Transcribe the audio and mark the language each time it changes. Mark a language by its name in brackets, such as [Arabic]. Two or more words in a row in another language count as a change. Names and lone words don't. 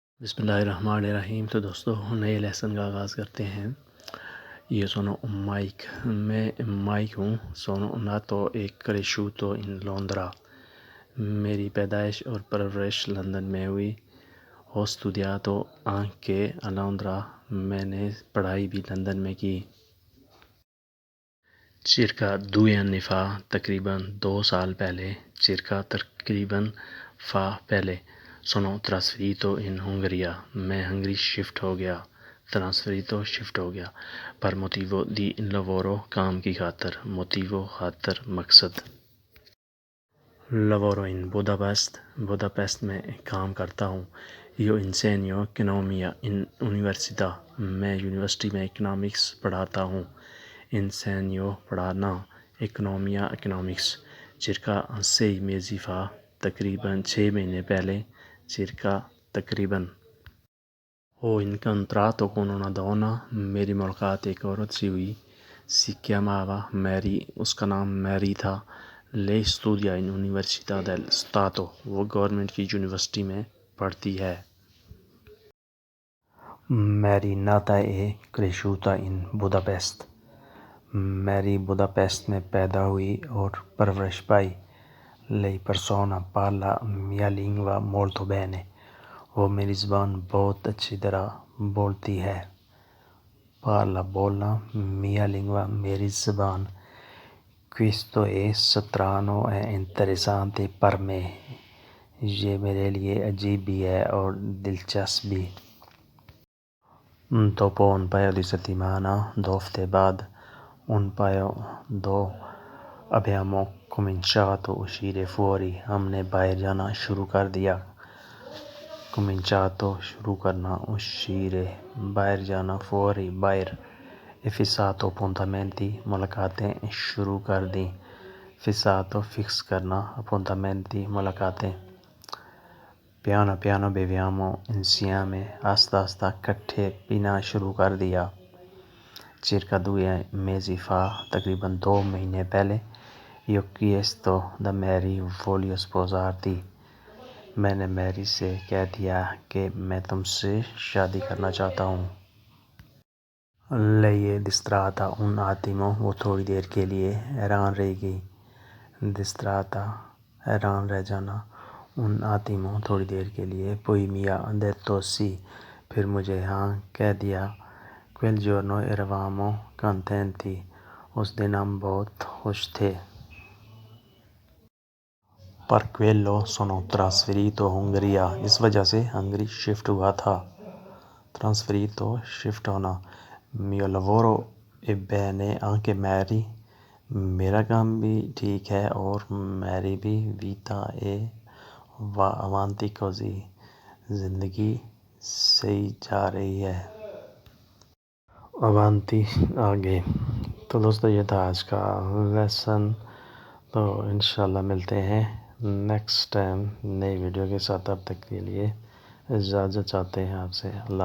[Urdu] بسم اللہ الرحمن الرحیم۔ تو دوستو نئے لیسن کا آغاز کرتے ہیں۔ [Italian] Io sono Mike, [Urdu] میں مائک ہوں، [Italian] sono nato e cresciuto in Londra. [Urdu] میری پیدائش اور پرورش لندن میں ہوئی۔ [Italian] ہو studiato anche a Londra، [Urdu] میں نے پڑھائی بھی لندن میں کی۔ [Italian] circa 2 anni fa، [Urdu] تقریباً 2 سال پہلے، تقریباً پہلے [Italian] sono trasferito in Ungheria، [Urdu] میں ہنگری شفٹ ہو گیا۔ شفٹ ہو گیا [Italian] per motivo di lavoro، [Urdu] کام کی خاطر، motivo خاطر، مقصد۔ [Italian] lavoro in Budapest [Urdu] میں کام کرتا ہوں۔ [Italian] io insegno economia in università، [Urdu] میں یونیورسٹی میں اکنامکس پڑھاتا ہوں۔ [Italian] insegno پڑھانا، economia economics۔ circa 6 mesi fa، [Urdu] تقریباً 6 مہینے پہلے، تقریباً۔ [Italian] ho incontrato con una donna، [Urdu] میری ملاقات ایک عورت سے ہوئی۔ [Italian] si chiamava Mary، [Urdu] اس کا نام میری تھا۔ [Italian] lei studia in Università del Stato، [Urdu] وہ گورنمنٹ کی یونیورسٹی میں پڑھتی ہے۔ [Italian] میری nata e cresciuta in Budapest، [Urdu] میری budapest میں پیدا ہوئی اور پرورش پائی۔ [Italian] lei persona parla mia lingua molto bene، [Urdu] وہ میری زبان بہت اچھی طرح بولتی ہے۔ parla بولنا، [Italian] mia lingua [Urdu] میری زبان۔ [Italian] questo è strano e interessante per me، [Urdu] یہ میرے لیے عجیب بھی ہے اور دلچسپ بھی۔ [Italian] dopo un paio di settimane، [Urdu] 2 ہفتے بعد، [Italian] abbiamo cominciato a uscire fuori، [Urdu] ہم نے باہر جانا شروع کر دیا۔ cominciato شروع کرنا، uscire باہر جانا، [Italian] fuori باہر۔ e fissato appuntamenti، [Urdu] ملاقاتیں شروع کر دیں۔ fissato فکس کرنا، [Italian] appuntamenti ملاقاتیں۔ piano piano beviamo insieme، [Urdu] آہستہ آہستہ اکٹھے پینا شروع کر دیا۔ [Italian] circa 2 mesi fa، [Urdu] تقریباً 2 مہینے پہلے، [Italian] io ho chiesto da Mary voglio sposarti، [Urdu] میں نے میری سے کہہ دیا کہ میں تم سے شادی کرنا چاہتا ہوں۔ [Italian] lei è distratta un attimo، [Urdu] وہ تھوڑی دیر کے لیے حیران رہ گئی۔ distratta حیران رہ جانا، [Italian] un attimo [Urdu] تھوڑی دیر کے لیے۔ [Italian] poi mi ha detto sì، [Urdu] پھر مجھے ہاں کہہ دیا۔ [Italian] quel giorno eravamo contenti، [Urdu] اس دن ہم بہت خوش تھے۔ [Italian] per quello sono trasferito in Ungheria، [Urdu] اس وجہ سے ہنگری شفٹ ہوا تھا۔ [Italian] trasferito [Urdu] شفٹ ہونا۔ [Italian] mio lavoro è bene anche Mary، [Urdu] میرا کام بھی ٹھیک ہے اور میری بھی۔ [Italian] vita e va avanti così، [Urdu] زندگی صحیح جا رہی ہے۔ [Italian] avanti آگے۔ [Urdu] تو دوستو یہ تھا آج کا لیسن، تو انشاءاللہ ملتے ہیں [English] next time [Urdu] نئی ویڈیو کے ساتھ۔ اب تک کے لیے اجازت چاہتے ہیں آپ سے۔